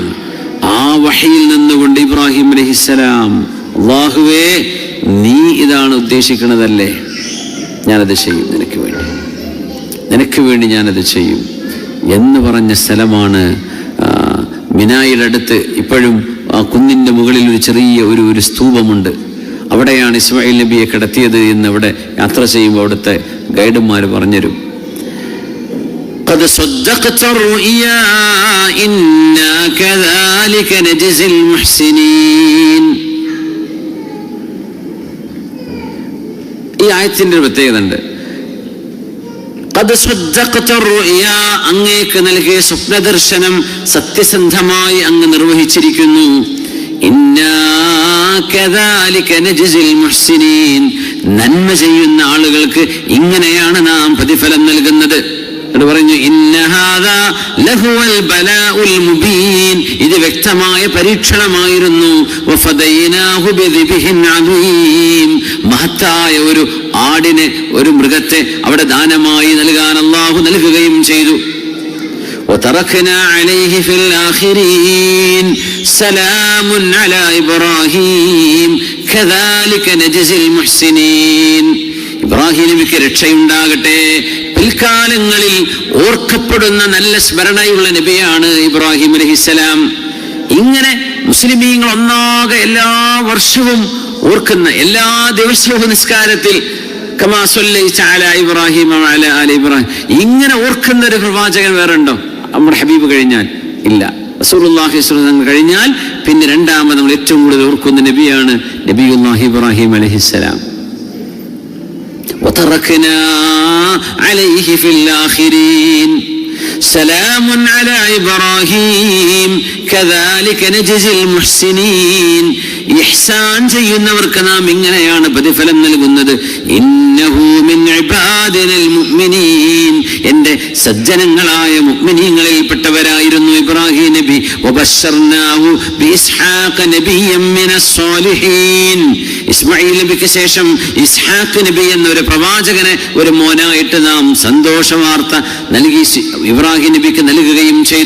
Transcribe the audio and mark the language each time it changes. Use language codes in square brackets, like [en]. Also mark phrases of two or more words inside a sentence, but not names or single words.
[ml] ആ വഹയിൽ നിന്നുകൊണ്ട് ഇബ്രാഹിം അലൈഹിസ്സലാം, അല്ലാഹുവേ നീ ഇതാണ് ഉദ്ദേശിക്കുന്നതല്ലേ, ഞാനത് ചെയ്യും, നിനക്ക് വേണ്ടി ഞാനത് ചെയ്യും എന്ന് പറഞ്ഞ സ്ഥലമാണ് മിനായുടെ അടുത്ത്. ഇപ്പോഴും ആ കുന്നിന്റെ മുകളിൽ ഒരു ചെറിയ ഒരു സ്തൂപമുണ്ട്. അവിടെയാണ് ഇസ്മായിൽ നബിയെ കിടത്തിയത് എന്ന് ഇവിടെ യാത്ര ചെയ്യുമ്പോൾ അവിടുത്തെ ഗൈഡന്മാർ പറഞ്ഞുതരും. [ar] قد صدقت الرؤيا إنا كذلك نجزي المحسنين. [ml] ഈ ആയത്തിന്റെ ഒരു പ്രത്യേകത ഉണ്ട്. [ar] قد صدقت الرؤيا, [ml] അങ്ങേക്ക് നൽകിയ സ്വപ്നദർശനം സത്യസന്ധമായി അങ്ങ് നിർവഹിച്ചിരിക്കുന്നു. [ar] إنا كذلك نجزي المحسنين, [ml] നന്മ ചെയ്യുന്ന ആളുകൾക്ക് ഇങ്ങനെയാണ് നാം പ്രതിഫലം നൽകുന്നത്. എന്ന് പറഞ്ഞു [ar] إن هذا لهو البلاء المبين, [ml] ഇത് വ്യക്തമായ പരീക്ഷണമായിരുന്നു. [ar] وفديناه بذبح عظيم, [ml] മഹത്തായ ഒരു ആടിനെ, ഒരു മൃഗത്തെ അവിടെ ദാനമായി നൽകാൻ അല്ലാഹു നൽകുകയും ചെയ്തു. [ar] وتركنا عليه في الآخرين سلام على إبراهيم كذلك نجزي المحسنين. [ml] ഇബ്രാഹിം നബിക്ക് രക്ഷയുണ്ടാകട്ടെ. പിൽക്കാലങ്ങളിൽ ഓർക്കപ്പെടുന്ന നല്ല സ്മരണയുള്ള നബിയാണ് ഇബ്രാഹിം അലൈഹിസ്സലാം. ഇങ്ങനെ മുസ്ലിമീങ്ങൾ ഒന്നാകെ എല്ലാ വർഷവും ഓർക്കുന്ന, എല്ലാ ദിവസവും നിസ്കാരത്തിൽ [ar] كما صليت على إبراهيم وعلى آل إبراهيم, [ml] ഇങ്ങനെ ഓർക്കുന്ന ഒരു പ്രവാചകൻ വേറെ ഉണ്ടോ? നമ്മുടെ ഹബീബ് കഴിഞ്ഞാൽ ഇല്ല. [ar] رسول الله صلى الله عليه وسلم [ml] കഴിഞ്ഞാൽ പിന്നെ രണ്ടാമത് നമ്മൾ ഏറ്റവും കൂടുതൽ ഓർക്കുന്ന നബിയാണ് [ar] نبي الله إبراهيم عليه السلام. وتركنا عليه في الآخرين سلام على إبراهيم كذلك نجزي المحسنين. [ml] ഇഹ്സാൻ ചെയ്യുന്നവർക്ക് നാം ഇങ്ങനെയാണ് പ്രതിഫലം നൽകുന്നത്. [ar] إنه من عبادنا المؤمنين, [ml] എൻ്റെ സജ്ജനങ്ങളായ മുഅ്മിനീങ്ങളിൽപ്പെട്ടവരായിരുന്നു ഇബ്രാഹിം നബി. [ar] وبشرناه بإسحاق نبيا من الصالحين, [ml] ഇസ്മായിൽ നബിക്ക് ശേഷം ഇസ്ഹാഖ് നബി എന്നൊരു പ്രവാചകനെ ഒരു മോനായിട്ട് നാം സന്തോഷ വാർത്ത നൽകി ഇബ്രാഹിം നബിക്ക് നൽകുകയും ചെയ്തു.